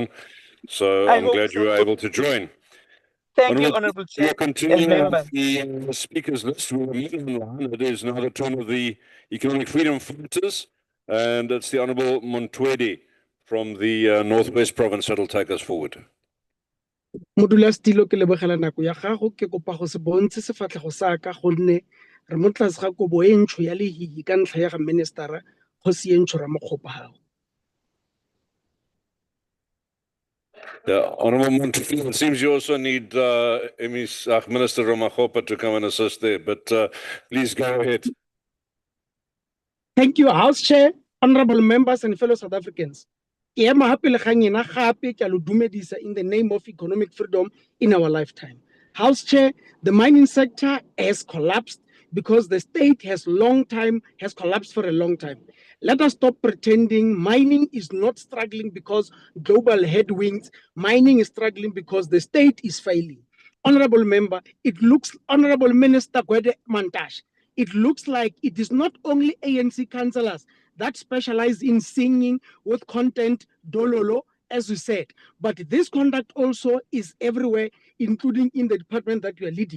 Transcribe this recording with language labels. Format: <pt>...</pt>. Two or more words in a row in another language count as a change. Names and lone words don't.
<en>So I'm glad you were able to join. Thank you, Honorable Chair. We'll continue with the speakers list. We're moving line. It is now the turn of the Economic Freedom Fighters, and it's the Honorable Montwedi from the Northwest Province that will take us forward.</en> <tn>Modulasetilo ke lebogela nako ya gago ke kopa go se bontshe sefatlhego sa ka gonne re mo tlase ga kobo e ntsho ya lehihi ka ntlha ya ga ministera kgosi e ntsho Ramakgopa gago.</tn> <en>Yeah, Honorable Montwedi, it seems you also need Minister Ramakgopa to come and assist there, but please go ahead. Thank you, House Chair, honorable members and fellow South Africans.</en> <tn>Ke ema hape le ganyena gape ke a lo dumedisa</tn> <en>in the name of economic freedom in our lifetime. House Chair, the mining sector has collapsed because the state has collapsed for a long time. Let us stop pretending mining is not struggling because global headwinds. Mining is struggling because the state is failing. Honorable member, Honorable Minister Gwede Mantashe, it looks like it is not only ANC councillors that specialize in singing with content dololo, as you said, but this conduct also is everywhere, including in the department that you are leading.</en>